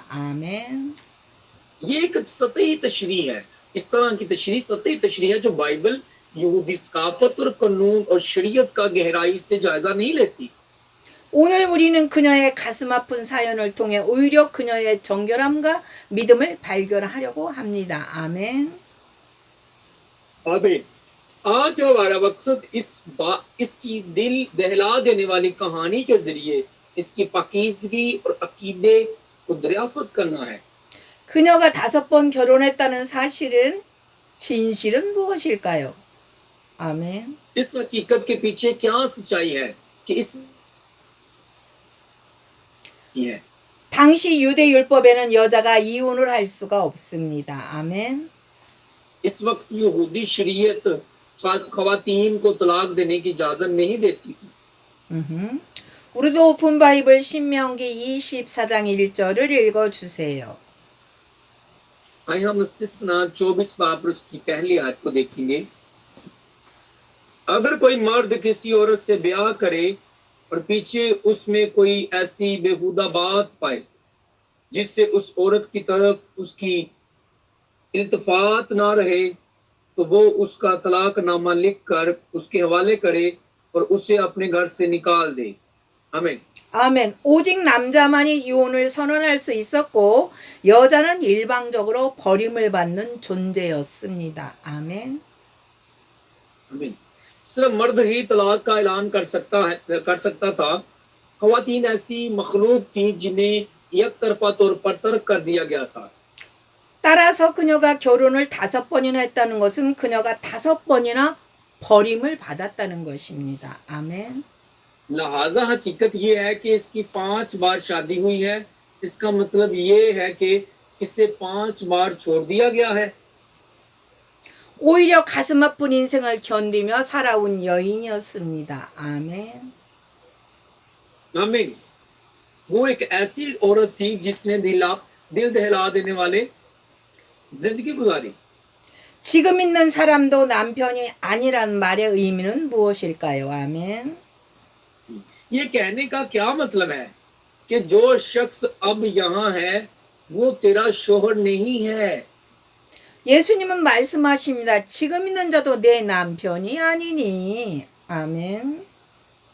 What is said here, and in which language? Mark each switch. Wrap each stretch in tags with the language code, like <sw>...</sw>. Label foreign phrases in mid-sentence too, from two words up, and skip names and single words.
<ko>아멘.</ko> <ur>یہ ایک سطحی تشریح ہے. اس طرح کی تشریح سطحی تشریح ہے جو بائبل یہودی ثقافت اور قانون اور شریعت کا گہرائی سے جائزہ نہیں لیتی.</ur> <ko>오늘 우리는 그녀의 가슴 아픈 사연을 통해 오히려 그녀의 정결함과 믿음을 발견하려고 합니다. 아멘.</ko> <ur>आमीन। آج ہمارا مقصد اس کی دل دہلا دینے والی کہانی کے ذریعے اس کی پاکیزگی اور عقیدے کو دریافت کرنا ہے.</ur> <ko>그녀가 5번 결혼했다는 사실은 진실은 무엇일까요? 아멘.</ko> <ur>اس حقیقت کے پیچھے کیا سچائی ہے کہ اس ہے.</ur> <ko>당시 유대 율법에는 여자가 이혼을 할 수가 없습니다. 아멘.</ko> <ur>اس وقت یہودی شریعت خواتین کو طلاق دینے کی اجازت نہیں دیتی تھی.</ur> <ko>우리도 오픈 바이블 신명기 24장 1절을 읽어 주세요.</ko> <ur>آئیے ہم استثنا 24 باب اس کی پہلی آیت کو دیکھیں گے. اگر کوئی مرد کسی عورت سے بیاہ کرے اور پیچھے اس میں کوئی ایسی بیہودہ بات پائے جس سے اس عورت کی طرف اس کی التفات نہ رہے، تو وہ اس کا طلاق نامہ لکھ کر اس کے حوالے کرے اور اسے اپنے گھر سے نکال دے. आमीन।</ur> <ko>아멘. 오직 남자만이 이혼을 선언할 수 있었고 여자는 일방적으로 버림을 받는 존재였습니다. 아멘.</ko> <ur>आमीन। صرف مرد ہی طلاق کا اعلان کر سکتا تھا. خواتین ایسی مخلوق تھی جنہیں ایک طرفہ طور پر ترک کر دیا گیا تھا.</ur> <ko>따라서 그녀가 결혼을 5번이나 했다는 것은 그녀가 5번이나 버림을 받았다는 것입니다. 아멘.</ko> <ur>لہٰذا حقیقت یہ ہے کہ اس کی 5 بار شادی ہوئی ہے. اس کا مطلب یہ ہے کہ اسے 5 بار چھوڑ دیا گیا ہے.</ur> <ko>오히려 가슴 아픈 인생을 견디며 살아온 여인이었습니다. 아멘.</ko> <ur>आमीन। وہ ایک ایسی عورت تھی جس نے دل دہلا دینے والے زندگی گزاری.</ur> <ko>지금 있는 사람도 남편이 아니란 말의 의미는 무엇일까요? 아멘.</ko> <ur>یہ کہنے کا کیا مطلب ہے کہ جو شخص اب یہاں ہے وہ تیرا شوہر نہیں ہے.</ur> <ko>예수님은 말씀하십니다. 지금 있는 자도 내 남편이 아니니.</ko>